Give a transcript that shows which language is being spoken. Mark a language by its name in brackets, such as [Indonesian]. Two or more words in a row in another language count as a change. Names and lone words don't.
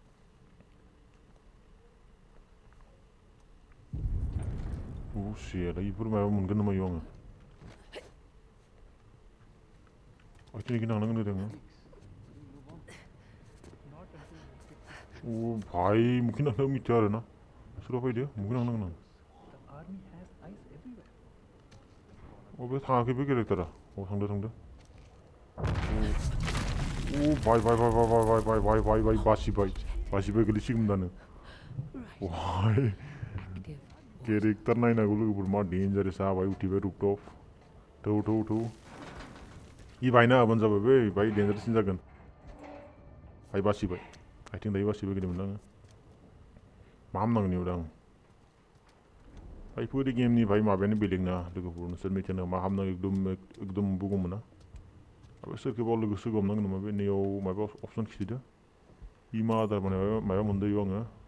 [Bodo] shit इफोर माबा मोनगोन नामा इयाव आङो आखिनिखि थांनांगोन होदों आङो भाई मुखि नांनो मिथिया आरोना सोरबा फैदो मुखि नांनांगोन आं [English] The army has eyes everywhere. [Bodo] बे थाङाखै बे केरेक्टारा थांदो भाई बासिबाय गोलैसिगोन दानो भाई केरेक्टार नायनांगौ लोगोफोर मा डेन्जारेस जाबाय उठिबाय रूफटप थौ इ बायना होबानो जाबाय बै भाई डेन्जारेससिन जागोन भाई बासिबाय आथिं दायो बासिबाय गेलेमोन आङो मा हामनांगोन इयाव दा आं भाई फुरि गेमनि भाई माबायानो बेलेग ना लोगोफोर नोंसोर मिथिनो मा हामनांगौ एकदम बुगौमोना अब सोरखौबा लोगो सोगोमनांगोन नामा बे नैयाव माबा अपसन खिथिदो इमा आदार माबा मोनदो इयाव आङो